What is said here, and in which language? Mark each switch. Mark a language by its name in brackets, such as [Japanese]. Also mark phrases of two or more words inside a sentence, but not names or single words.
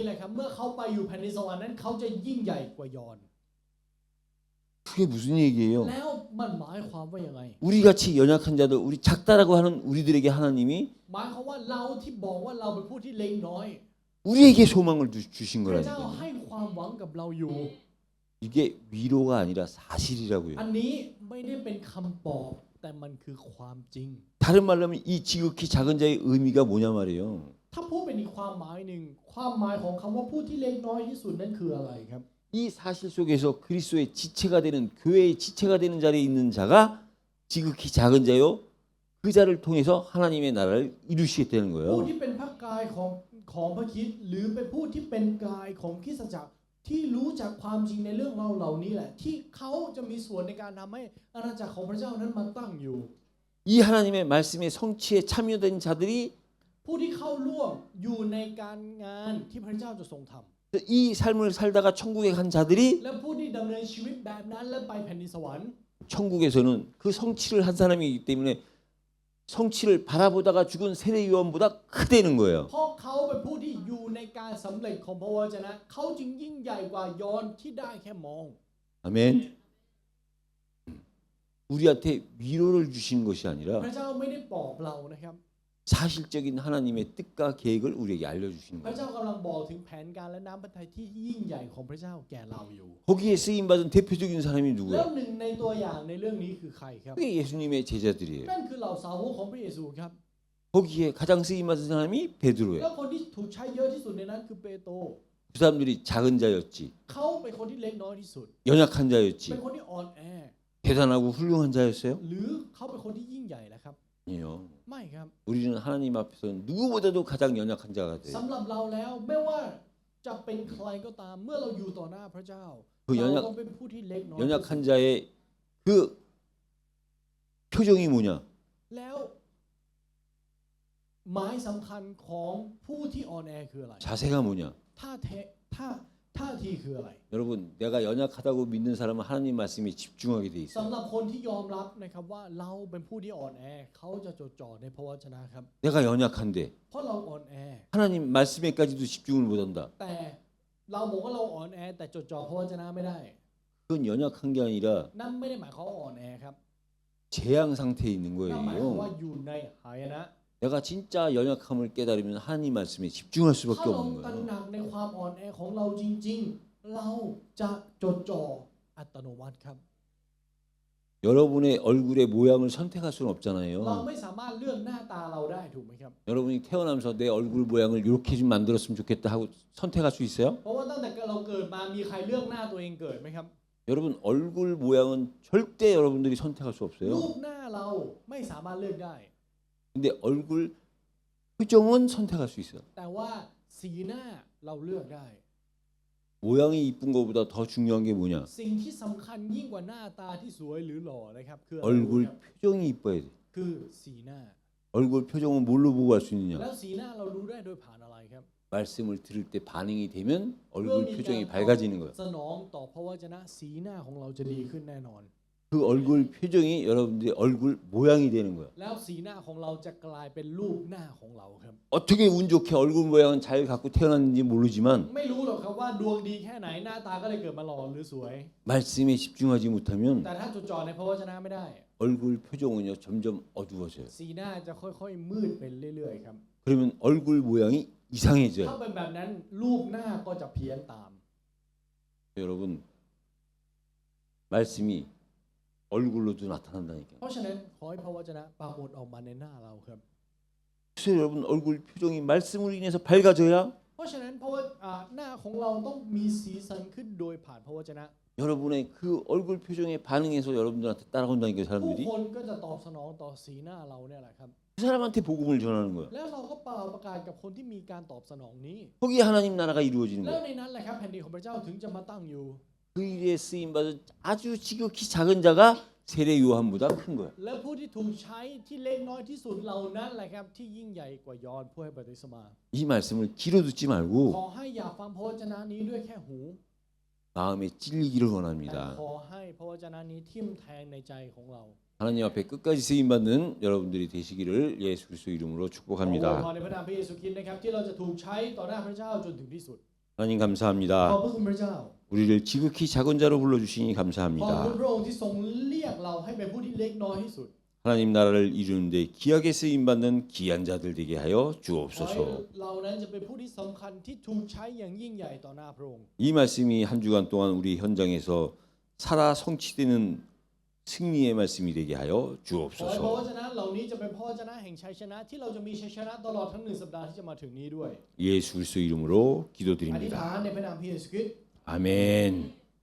[Thai] นี้เลยครับเมื่อเขาไปอยู่แผ่นดินสวรรค์นั้นเขาจะยิ่งใหญ่กว่ายอห์น [Korean] 그게 무슨 얘기예요? [Thai] แล้วมันหมายความว่ายังไง [Korean] 우리 같이 연약한 자들, 우리 작다라고 하는 우리들에게 하나님이 [Thai] หมายความว่าเราที่บอกว่าเราเป็นผู้ที่เล็กน้อย [Korean] 우리에게 소망을 주신 [Thai] พระเจ้า [Korean] 거라니까요. [Thai] ให้ความหวังกับเราอยู่ [Korean] 이게 위로가 아니라 사실이라고요. [Thai] อันนี้ไม่ได้เป็นคำปลอบแต่มันคือความจริง [Korean] 다른 말로 하면 이 지극히 작은 자의 의미가 뭐냐 말이에요. ถ้าพูดเป็นอีกความหมายหนึ่งความหมายของคำว่าผู้ที่เล็กน้อยที่สุดนั้นคืออะไรครับ 이 사실 속에서 그리스도의 지체가 되는 교회의 지체가 되는 자리에 있는 자가 지극히 작은 자요. 그 자를 통해서 하나님의 나라를 이루시겠다는 [Thai] ผู้ [Korean] 거예요. [Thai] ที่เป็นพระกายของพระคริสต์หรือเป็นผู้ที่เป็นกายของคริสตจักรที่รู้จักความจริงในเรื่องเหล่านี้แหละที่เขาจะมีส่วนในการทำให้อาณาจักรของพระเจ้านั้นมาตั้งอยู่ [Korean] 이 하나님의 말씀의 성취에 참여된 자들이 [Thai] ผู้ที่เข้าร่วมอยู่ในการงานที่พระเจ้าจะทรงทำ [Korean] 이 삶을 살다가 천국에 간 자들이 [Thai] และผู้ที่ดำเนินชีวิตแบบนั้นและไปแผ่นดินสวรรค์ [Korean] 천국에서는 그 성취를 한 사람이기 때문에 성취를 바라보다가 죽은 세례 요한보다 크다는 거예요. [Thai] เพราะเขาเป็นผู้ที่อยู่ในการสำเร็จของพระวจนะเขาจึงยิ่งใหญ่กว่ายอห์นที่ได้แค่มอง [Korean] 아멘. 우리한테 위로를 주신 것이 [Thai] พ [Korean] 아니라 [Thai] ระเจ้าไม่ได้ปลอบเรานะครับ [Korean] 사실적인 하나님의 뜻과 계획을 우리에게 알려주시는 [Thai] พระ [Korean] 거예요. [Thai] เจ้ากำลังบอกถึงแผนการและน้ำพระทัยที่ยิ่งใหญ่ของพระเจ้าแก่เราอยู่ [Korean] 거기에 쓰임 받은 대표적인 사람이 [Thai] แล้ว [Korean] 누구예요? [Thai] หนึ่งในตัวอย่างในเรื่องนี้คือใครครับ [Korean] 그게 예수님의 제자들이에요. [Thai] นั่นคือเหล่าสาวกของพระเยซูครับ [Korean] 거기에 가장 쓰임 받은 사람이 [Thai] แล้ว [Korean] 베드로예요. [Thai] คนที่ถูกใช้เยอะที่สุดในนั้นคือเปโตร [Korean] 그 사람들이 작은 자였지, [Thai] เขาเป็นคนที่เล็กน้อยที่สุด [Korean] 연약한 [Thai] เป็น [Korean] 자였지, [Thai] คนที่อ่อนแอ [Korean] 대단하고 훌륭한 자였어요? [Thai] หรือเขาเป็นคนที่ยิ่งใหญ่นะครับ [Korean] 아니요. [Thai] ไม่ครับ [Korean] 우리는 하나님 앞에서 누구보다도 가장 연약한 자가 돼요. [Thai] สำหรับเราแล้วไม่ว่าจะเป็นใครก็ตามเมื่อเราอยู่ต่อหน้าพระเจ้า [Korean] 그 [Thai] เรา [Korean] 연약 [Thai] ต้องเป็นผู้ที่เล็กน้อย [Korean] 연약한 자의 그 표정이 뭐냐? [Thai] แล้วหมายสำคัญของผู้ที่อ่อนแอคืออะไร [Korean] 자세가 뭐냐? [Thai] ท่าท่าทีคืออะไร [Korean] 여러분, 내가 연약하다고 믿는 사람은 하나님 말씀에 집중하게 돼 있어요. [Thai] สำหรับคนที่ยอมรับนะครับว่าเราเป็นผู้ที่อ่อนแอเขาจะจดจ่อในพระวจนะครับ [Korean] 내가 연약한데 [Thai] เพราะเราอ่อนแอ [Korean] 하나님 말씀에까지도 집중을 못한다. [Thai] แต่เราบอกว่าเราอ่อนแอแต่จดจ่อพระวจนะไม่ได้ [Korean] 그건 연약한 게 아니라 [Thai] นั่นไม่ได้หมายความว่าอ่อนแอครับ [Korean] 재앙 상태에 있는 [Thai] นั่นหมายความว่า [Korean] 거예요. [Thai] อยู่ในหายนะ [Korean] 내가 진짜 연약함을 깨달으면 하나님 말씀에 집중할 [Thai] ถ้า [Korean] 수밖에 [Thai] เรา [Korean] 없는 [Thai] ตระ [Korean] 거예요. [Thai] หนักในความอ่อนแอของเราจริงๆ เราจะจดจ่ออัตโนมัติครับ [Korean] 여러분의 얼굴의 모양을 선택할 수는 [Thai] เรา [Korean] 없잖아요. [Thai] ไม่สามารถเลือกหน้าตาเราได้ถูกไหมครับ [Korean] 여러분이 태어나면서 내 얼굴 모양을 이렇게 좀 만들었으면 좋겠다 하고 선택할 수 있어요? [Thai] เพราะว่าตั้งแต่เราเกิดมามีใครเลือกหน้าตัวเองเกิดไหมครับ [Korean] 여러분 얼굴 모양은 절대 여러분들이 선택할 수 [Thai] รู [Korean] 없어요. [Thai] ปหน้าเราไม่สามารถเลือกได้ [Korean] 근데 얼굴 표정은 선택할 수 있어요. [Thai] แต่ว่าสีหน้าเราเลือกได้ [Korean] 모양이 이쁜 것보다 더 중요한 게 뭐냐? [Thai] สิ่งที่สำคัญยิ่งกว่าหน้าตาที่สวยหรือหล่อนะครับคืออะไร [Korean] 얼굴 [Thai] ครับ [Korean] 표정이 이뻐야 돼. [Thai] คือสีหน้า [Korean] 얼굴 표정은 뭘로 보고 할 수 [Thai] แล้ [Korean] 있느냐? [Thai] วสีหน้าเรารู้ได้โดยผ่านอะไรครับ [Korean] 말씀을 들을 때 반응이 되면 [Thai] เมื่อ [Korean] 얼굴 [Thai] มี [Korean] 표정이 [Thai] การ [Korean] 밝아지는 거예요. [Thai] สนองต่อพระวจนะสีหน้าของเราจะดีขึ้นแน่นอน [Korean] 그 얼굴 표정이 여러분들의 얼굴 모양이 되는 거예요. [Thai] แล้วสีหน้าของเราจะกลายเป็นรูปหน้าของเราครับ [Korean] 어떻게 운 좋게 얼굴 모양은 잘 갖고 태어났는지 모르지만 [Thai] ไม่รู้หรอกครับว่าดวงดีแค่ไหนหน้าตาก็เลยเกิดมาหล่อหรือสวย [Korean] 말씀에 집중하지 못하면 [Thai] แต่ถ้าจดจ่อในพระวจนะไม่ได้ [Korean] 얼굴 표정은요 점점 어두워져요. [Thai] สีหน้าจะค่อยๆมืดเป็นเรื่อยๆครับ [Korean] 그러면 얼굴 모양이 [Thai] ถ้า [Korean] 이상해져요. [Thai] เป็นแบบนั้นรูปหน้าก็จะเพี้ยนตาม [Korean] 여러분 말씀이 얼굴로도 나타난다니까요. [Thai] เพราะฉะนั้นขอให้พระวจนะปรากฏออกมาในหน้าเราครับ [Korean] 그래서 여러분 얼굴 표정이 말씀으로 인해서 밝아져야 [Thai] เพราะฉะนั้นเพราะว่าหน้าของเราต้องมีสีสันขึ้นโดยผ่านพระวจนะ [Korean] 여러분의 그 얼굴 표정에 반응해서 여러분들한테 따라온다니까 [Thai] ผู้ [Korean] 사람들이 [Thai] คนก็จะตอบสนองต่อสีหน้าเราเนี่ยแหละครับ [Korean] 그 사람한테 복음을 전하는 거예요. [Thai] แล้วเราก็เป่าประกาศกับคนที่มีการตอบสนองนี้ [Korean] 거기에 하나님 나라가 이루어지는 [Thai] แล้ว [Korean] 거예요. [Thai] ในนั้นแหละครับแผ่นดินของพระเจ้าถึงจะมาตั้งอยู่ [Korean] 그 일에 쓰임 받은 아주 지극히 작은 자가 세례 요한보다 큰 거예요. [Thai] และผู้ที่ถูกใช้ที่เล็กน้อยที่สุดเหล่านั้นแหละครับที่ยิ่งใหญ่กว่ายอนผู้ให้บัพติศมา [Korean] 이 말씀을 귀로 듣지 [Thai] ข [Korean] 말고 [Thai] อให้อย่าฟังพระวจนะนี้ด้วยแค่หู [Korean] 마음에 찔리기를 [Thai] แต่ [Korean] 원합니다. [Thai] ขอให้พระวจนะนี้ทิ่มแทงในใจของเรา [Korean] 하나님 앞에 끝까지 쓰임 받는 여러분들이 되시기를 예수 그리스도 이름으로 [Thai] ขออวยพ [Korean] 축복합니다. [Thai] รในพระนามพระเยซูคริสต์นะครับที่เราจะถูกใช้ต่อหน้าพระเจ้าจนถึงที่สุด [Korean] 하나님 [Thai] ขอบ [Korean] 감사합니다. [Thai] พระคุณพระเจ้า [Korean] 우리를 지극히 작은 자로 불러주시니 [Thai] ขอบคุณ [Korean] 감사합니다. [Thai] พระองค์ที่ทรงเรียกเราให้เป็นผู้ที่เล็กน้อยที่สุด [Korean] 하나님 나라를 이루는데 귀하게 쓰임 받는 귀한 자들 되게 하여 [Thai] ขอให้ [Korean] 주옵소서. [Thai] เรานั้นจะเป็นผู้ที่สำคัญที่ถูกใช้อย่างยิ่งใหญ่ต่อหน้าพระองค์ [Korean] 이 말씀이 한 주간 동안 우리 현장에서 살아 성취되는 승리의 말씀이 되게 하여 [Thai] ขอให้พระว [Korean] 주옵소서. [Thai] จนะเหล่านี้จะเป็นพระวจนะแห่งชัยชนะที่เราจะมีชัยชนะตลอดทั้ง1 สัปดาห์ที่จะมาถึงนี้ด้วย [Korean] 예수 그리스도 이름으로 [Thai] อธิษ [Korean] 기도드립니다. [Thai] ฐานในพระนามพระเยซูคริสต์ [Korean] 아멘.